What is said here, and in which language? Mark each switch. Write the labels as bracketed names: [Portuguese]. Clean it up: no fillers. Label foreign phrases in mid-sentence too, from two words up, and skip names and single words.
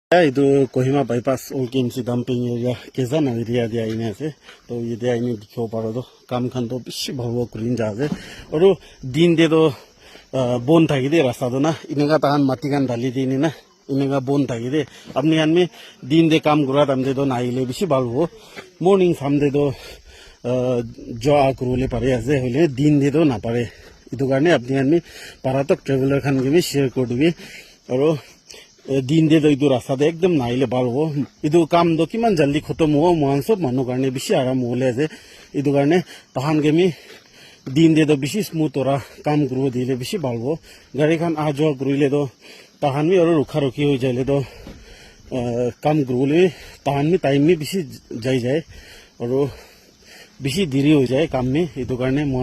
[Naga Pidgin] Itu Kohima bypass all KMC dumping area kesa na area dia ini ase to ye dia ini dikho paro to kam khan to bishi bhalo kurin ja ase aru din de to bon thaki de rasta to na inega tahan mati kan dali dini na inega bon thaki de apni han me din de kam kura tamde to naile bishi bhalo morning samde to jo akrule pare ase hole din de to na pare itu karne apni han me paratok traveler khan ke bi share kor dibi aru दिन दे इधर रास्ता दे एकदम नाइले बाल हो इधर काम दो कि मन जल्दी खत्म हो मान सब मानो करने बिशी आराम होले जे इधर करने तहान के मी दिन दे तो बिशी स्मूथ हो रहा काम करो दिले बिशी बाल हो गाड़ी खान आ जाओ करो ले तो तहान भी और रुखा रुखी हो जाए तो काम करो ले तहान भी टाइम में बिशी जाए जाए और बिशी देरी हो जाए काम में इधर करने मान